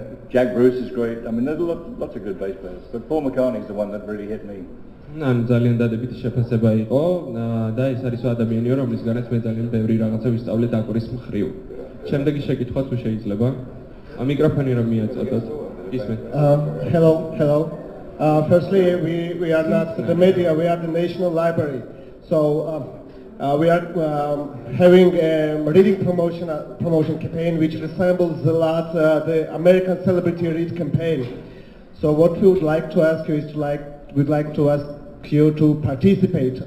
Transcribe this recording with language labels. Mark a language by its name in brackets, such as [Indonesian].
[English] Jack Bruce is great. I mean, there's lots of good bass players, but Paul McCartney's the one that really hit me. [Georgian] ძალიან დადებითი შეფასება იყო და ეს არის ადამიანი რომლისგანაც მე ძალიან ბევრი რაღაცა ვისწავლე დაკვრის მხრივ. შემდეგი შეკითხვა თუ შეიძლება. მიკროფონი რომ მიაწოდოთ. ისმენთ. [English] Hello. Firstly, we are not the media, we are the National Library. So we are having a reading promotion campaign which resembles a lot the American Celebrity Read campaign. So what we would like to ask you is we'd like to ask you to participate.